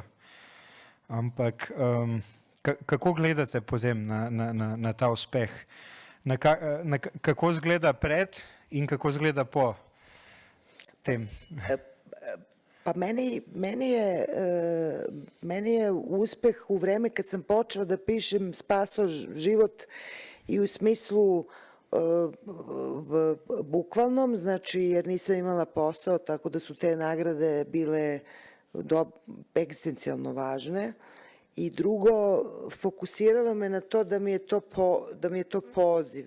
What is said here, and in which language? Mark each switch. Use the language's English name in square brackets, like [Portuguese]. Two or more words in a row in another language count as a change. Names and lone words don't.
[Slovenian] Ampak kako gledate potem na ta uspeh? Kako izgleda pred in kako izgleda po tem? [Serbian] Pa meni je uspeh u vreme kad sam počela da pišem spasao život i u smislu bukvalnom, znači jer nisam imala posao, tako da su te nagrade bile egzistencijalno važne. I drugo, fokusiralo me na to da mi je to poziv.